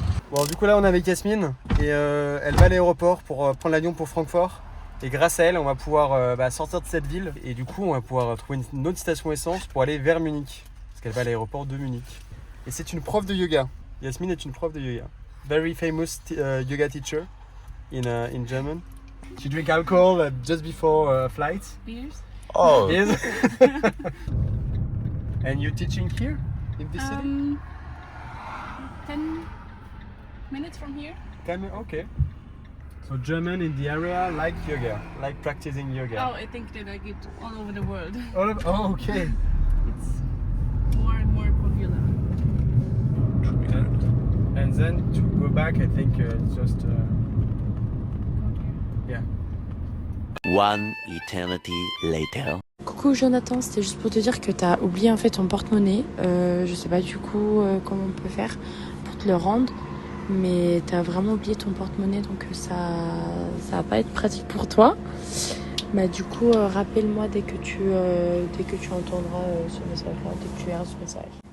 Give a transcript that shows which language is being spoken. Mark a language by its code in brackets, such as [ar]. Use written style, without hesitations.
[fr] Bon, du coup là on est avec Yasmine et elle va à l'aéroport pour prendre l'avion pour Francfort. Et grâce à elle, on va pouvoir sortir de cette ville et du coup on va pouvoir trouver une autre station essence pour aller vers Munich. Parce qu'elle va à l'aéroport de Munich. Et c'est une prof de yoga. Yasmine est une prof de yoga. [en] Very famous yoga teacher in German. She drink alcohol just before flight. Beers. Oh. Yes. And you teaching here in this city? 10 minutes from here. Okay. So German in the area like yoga, like practicing yoga. Oh, I think they like it all over the world. Oh, okay. It's more and more popular. And then to go back, I think it's just yeah. One eternity later. [fr] Coucou Jonathan, c'était juste pour te dire que t'as oublié en fait ton porte-monnaie. Je sais pas du coup comment on peut faire pour te le rendre, mais t'as vraiment oublié ton porte-monnaie, donc ça va pas être pratique pour toi. Bah du coup rappelle-moi dès que tu entendras ce message-là, dès que tu verras ce message.